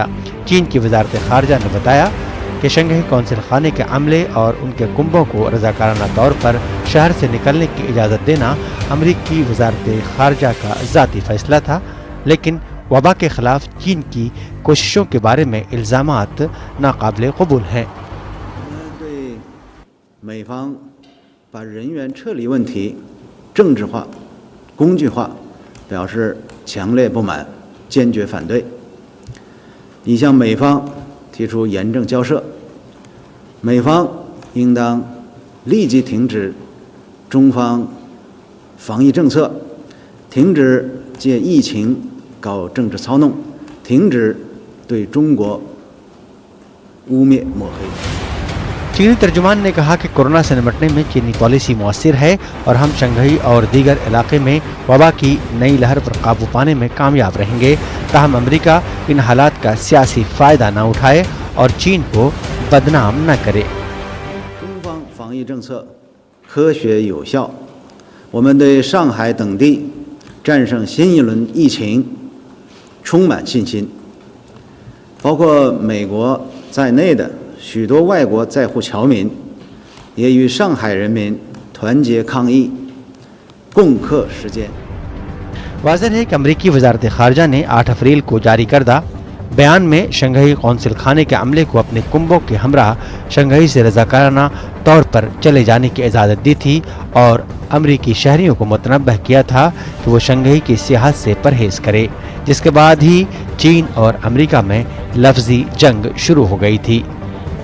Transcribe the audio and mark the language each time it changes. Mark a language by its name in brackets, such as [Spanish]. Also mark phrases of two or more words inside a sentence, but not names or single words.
[Urdu] چین کی وزارت خارجہ نے بتایا کہ شنگھائی قونصل خانے کے عملے اور ان کے کنبوں کو رضاکارانہ طور پر شہر سے نکلنے کی اجازت دینا امریکی وزارت خارجہ کا ذاتی فیصلہ تھا، لیکن وبا کے خلاف چین کی کوششوں کے بارے میں الزامات ناقابل قبول ہیں. [Chinese] 美方把人员撤离问题政治化、工具化，表示强烈不满，坚决反对。已向美方提出严正交涉，美方应当立即停止中方防疫政策，停止借疫情搞政治操弄，停止对中国污蔑抹黑。 [Urdu] چینی ترجمان نے کہا کہ کورونا سے نمٹنے میں چینی پالیسی مؤثر ہے اور ہم شنگھائی اور دیگر علاقے میں وبا کی نئی لہر پر قابو پانے میں کامیاب رہیں گے. تاہم امریکہ ان حالات کا سیاسی فائدہ نہ اٹھائے اور چین کو بدنام نہ کرے. [Chinese] 中方防疫政策科学有效，我们对上海等地战胜新一轮疫情充满信心。包括美国在内的 许多外国在沪侨民也与上海人民团结抗疫，共克时艰。 [Urdu] واضح ہے کہ امریکی وزارت خارجہ نے 8 اپریل کو جاری کردہ بیان میں شنگھائی قونصل خانے کے عملے کو اپنے کنبوں کے ہمراہ شنگھائی سے رضاکارانہ طور پر چلے جانے کی اجازت دی تھی اور امریکی شہریوں کو متنبہ کیا تھا کہ وہ شنگھائی کی سیاحت سے پرہیز کرے، جس کے بعد ہی چین اور امریکہ میں لفظی جنگ شروع ہو گئی تھی.